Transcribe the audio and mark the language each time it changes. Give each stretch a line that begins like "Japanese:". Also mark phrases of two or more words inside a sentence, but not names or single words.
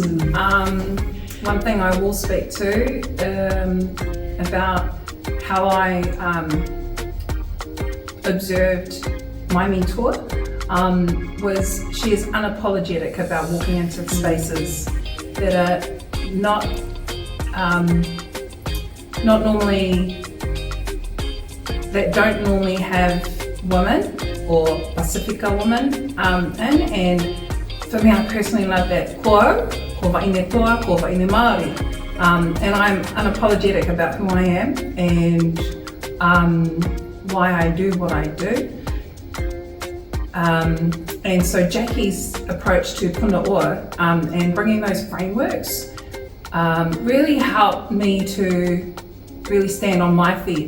English: One thing I will speak to about how I observed my mentor was she is unapologetic about walking into spaces that are not normally, that don't normally have women or Pacifica women in, and for me, I personally love that
Māori: ko whaine toa, ko whaine Māori,
English: and I'm unapologetic about who I am and why I do what I do. And so Jackie's approach to Punaoa and bringing those frameworks really helped me to really stand on my feet